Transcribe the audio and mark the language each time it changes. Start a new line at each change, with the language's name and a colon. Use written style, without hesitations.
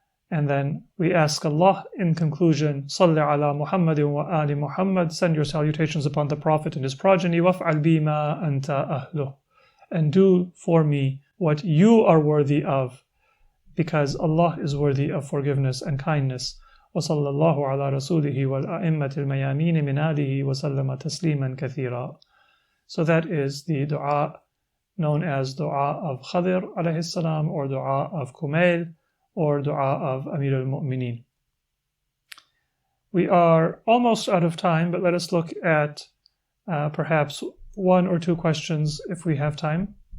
English: And then we ask Allah in conclusion,
Arabic: Salli ala Muhammadin wa ali Muhammad,
English: send your salutations upon the Prophet and his progeny,
Arabic: waf'al bima anta ahluh,
English: and do for me what you are worthy of, because Allah is worthy of forgiveness and kindness.
Arabic: وصلى الله على رسوله والأئمة الميامين من آله وسلم تسليما كثيرا.
English: So that is the dua known as dua of Khadir alayhi salam, or dua of Kumayl, or dua of Amir al-Mu'mineen. We are almost out of time, but let us look at perhaps one or two questions if we have time.